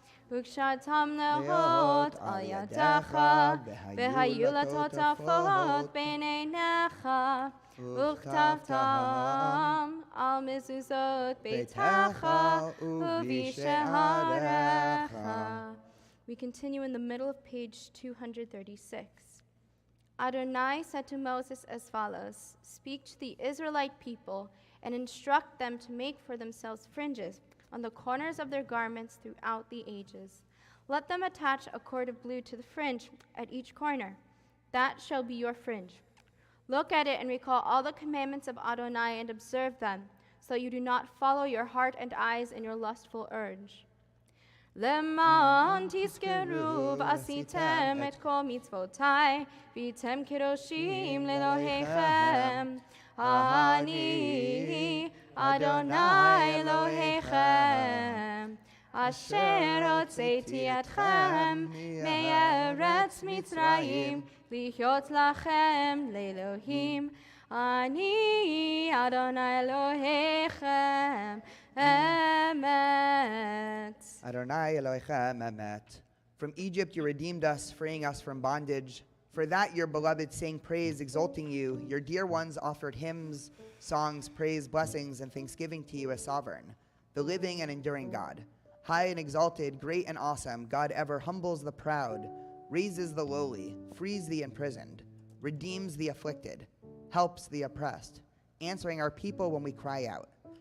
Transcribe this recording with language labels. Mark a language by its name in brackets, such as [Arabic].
[Hebrew] וקשרתם נרות על ידך והיו לטוטפות בין עיניך, וכתבתם על מזוזות ביתך ובשעריך. [English] We continue in the middle of page 236. Adonai said to Moses as follows, "Speak to the Israelite people and instruct them to make for themselves fringes on the corners of their garments throughout the ages. Let them attach a cord of blue to the fringe at each corner. That shall be your fringe. Look at it and recall all the commandments of Adonai and observe them, so you do not follow your heart and eyes in your lustful urge. [Hebrew] למען תזכרו ועשיתם את כל מצוותיי, והייתם קדושים לאלוהיכם. אני אדוני אלוהיכם, אשר הוצאתי אתכם מארץ מצרים, להיות לכם לאלוהים. אני אדוני אלוהיכם, emet. Adonai Elohechem emet. [English] From Egypt you redeemed us, freeing us from bondage. For that your beloved sang praise, exalting you. Your dear ones offered hymns, songs, praise, blessings, and thanksgiving to you as sovereign, the living and enduring God. High and exalted, great and awesome, God ever humbles the proud, raises the lowly, frees the imprisoned, redeems the afflicted, helps the oppressed, answering our people when we cry out.